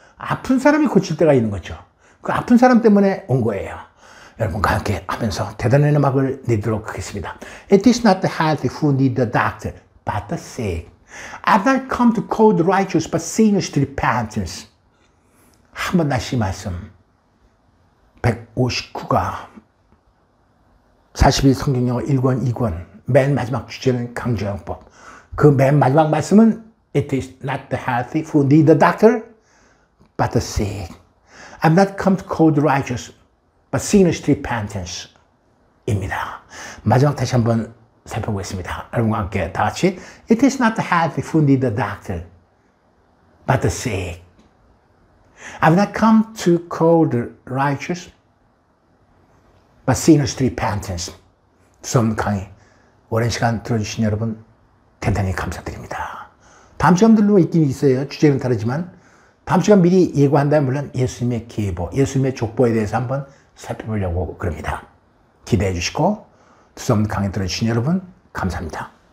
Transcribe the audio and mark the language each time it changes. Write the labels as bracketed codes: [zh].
[ko] 아픈 사람이 고칠 데가 있는 거죠. 그 아픈 사람 때문에 온 거예요. 여러분과 함께 하면서 대단한 음악을 내도록 하겠습니다. [en] It is not the healthy who need the doctor, but the sick. I've not come to call the righteous, but sinners to repentance. [ko] 한 번 다시 말씀. 159가 42 성경영어 1권, 2권 맨 마지막 주제는 강조용법. 그 맨 마지막 말씀은 [en] It is not the healthy who need the doctor, but the sick. I've not come to call the righteous, but sinners to repentance. [ko] 입니다. 마지막 다시 한번 살펴보겠습니다. 여러분과 함께 다 같이 [en] It is not the healthy who need the doctor, but the sick. I've not come to call the righteous, but sinners to repentance. [ko] 수업 강의 오랜 시간 들어주신 여러분 대단히 감사드립니다. 다음 시간들로 있긴 있어요. 주제는 다르지만 다음 시간 미리 예고한다면 물론 예수님의 계보, 예수님의 족보에 대해서 한번 살펴보려고 그럽니다. 기대해 주시고 수업 강의 들어주신 여러분 감사합니다.